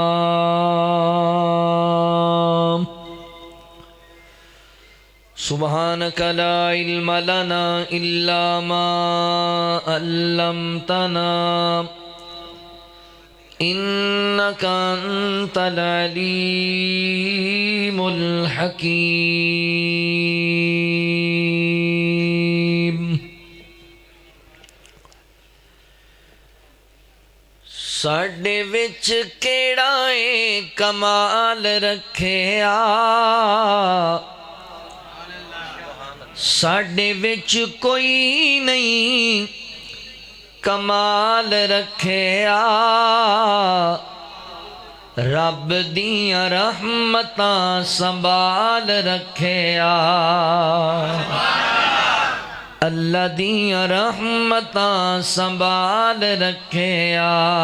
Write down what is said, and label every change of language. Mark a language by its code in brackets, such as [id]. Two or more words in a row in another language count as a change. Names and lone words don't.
[ar] سبحانك لا علم لنا إلا ما علمتنا إنك أنت العليم الحكيم. [pa] ساڈے وچ کیڑا اے کمال رکھیا ساڈے وچ کوئی نہیں کمال رکھیا رب دیاں رحمتاں سنبھال رکھیا اللہ دیاں رحمتاں سنبھال رکھیا